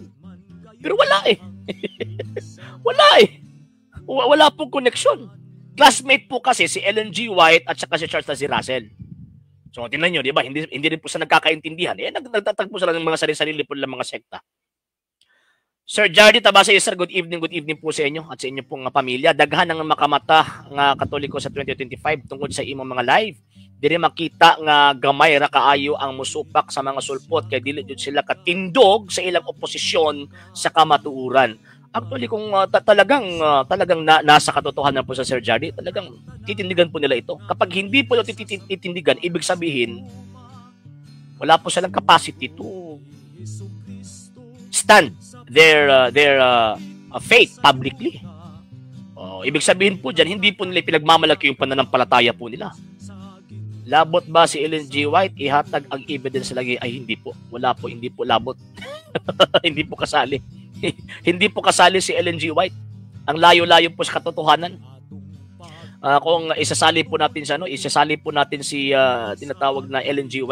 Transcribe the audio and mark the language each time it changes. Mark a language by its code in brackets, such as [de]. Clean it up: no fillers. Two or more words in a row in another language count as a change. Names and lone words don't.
[tl] Pero wala eh. Wala pong connection. Classmate po kasi si Ellen G. White at saka si Charles Taze Russell. So tingnan nyo, di ba? Hindi rin po sa nagkakaintindihan. Nagtatagpo sila ng mga sarili-sarili po ng mga sekta. Sir Jardy Tabasa, sir, [en] good evening [tl] po sa inyo at sa inyong pong pamilya. [ceb] Daghan ang makamata nga Katoliko sa 2025 tungkol sa imong mga live. Dili makita nga gamay ra kaayo ang musupak sa mga sulpot kay dili jud sila katindog sa ilang oposisyon sa kamatuuran. [tl] Actually kung talagang nasa katotohanan po sa Sir Jardy, talagang titindigan po nila ito. Kapag hindi po titindigan, ibig sabihin wala po silang [en] capacity to stand their faith publicly. [tl] Ibig sabihin po dyan, hindi po nila pinagmamalaki yung pananampalataya po nila. [ceb] Labot ba si Ellen G. White? Ihatag ang evidence lagi. [tl] Ay, hindi po. Wala po, hindi po labot. Hindi po kasali. Hindi po kasali si Ellen G. White. Ang layo-layo po sa katotohanan. Kung isasali po natin si tinatawag na Ellen G.